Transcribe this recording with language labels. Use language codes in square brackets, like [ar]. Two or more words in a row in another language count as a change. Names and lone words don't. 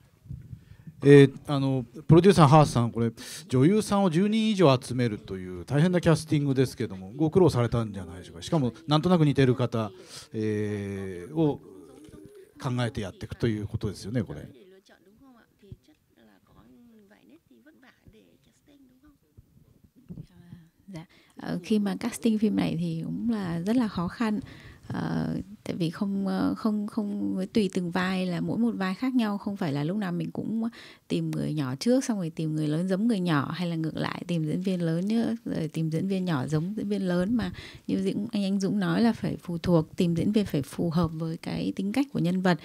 [ja] プロデューサーハースさん、これ女優さんを10人以上集めるという大変なキャスティングですけども、ご苦労されたんじゃないでしょうか。しかもなんとなく似てる方、を考えてやっていくということですよね、これ。 [vi] Khi mà casting phim này thì cũng là rất là khó khăn. Tại vì không tùy từng vai, là mỗi một vai khác nhau, không phải là lúc nào mình cũng tìm người nhỏ trước xong rồi tìm người lớn giống người nhỏ, hay là ngược lại tìm diễn viên lớn nữa rồi tìm diễn viên nhỏ giống diễn viên lớn, mà như anh Dũng nói là phải phụ thuộc, tìm diễn viên phải phù hợp với cái tính cách của nhân vật.